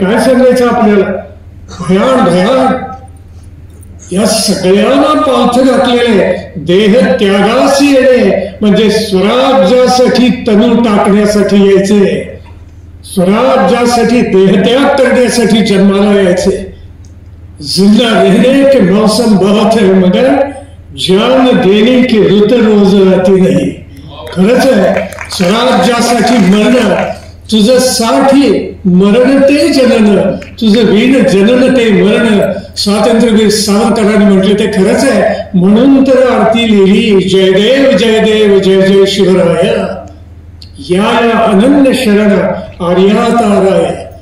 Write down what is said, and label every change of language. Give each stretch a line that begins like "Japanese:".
Marathi: काय सांगायचं आपल्याला, भयान भयान. या सगळ्यांना पालथ घातलेले. देह त्यागासी येणे म्हणजे स्वराज्यासाठी तनू टाकण्यासाठी यायचे, स्वराज्यासाठी देहत्याग करण्यासाठी जन्माला यायचे.
Hindi: जिंदा रहने के मौसम बहुत है मगर जान देने की रुत रोज आती नहीं.
Marathi: खरंच आहे, स्वराज्यासाठी मरण, तुझं साठी मरण ते जनन, तुझं विण जनन ते मरण. स्वातंत्र्यवीर सावरकरांनी म्हटले ते खरंच आहे. म्हणून तर आरती लिहिली, जयदेव जयदेव जय जय शिवराय, या अनन्य शरण आर्याताराय.